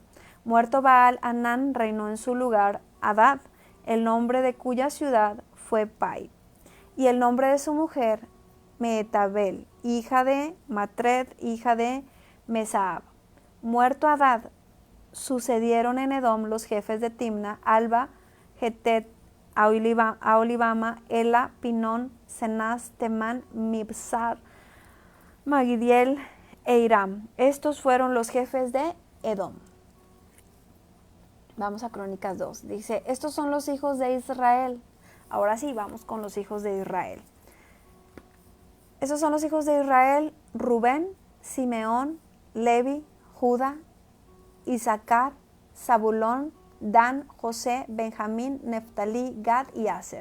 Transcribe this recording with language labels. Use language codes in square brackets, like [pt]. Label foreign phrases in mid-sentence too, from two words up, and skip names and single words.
[es] Muerto Baal Hanán, reinó en su lugar Hadad, el nombre de cuya ciudad fue Pai. Y el nombre de su mujer, Meetabel, hija de Matred, hija de Mesaab. Muerto Hadad, sucedieron en Edom los jefes de Timna, Alba, Getet, Aolibama, Ela, Pinón, Cenaz, Temán, Mibsar, Magidiel e Iram. Estos fueron los jefes de Edom. Vamos a Crónicas 2. Dice, estos son los hijos de Israel. Ahora sí, vamos con los hijos de Israel. Esos son los hijos de Israel: Rubén, Simeón, Levi, Judá, Isaacar, Zabulón, Dan, José, Benjamín, Neftalí, Gad y Aser.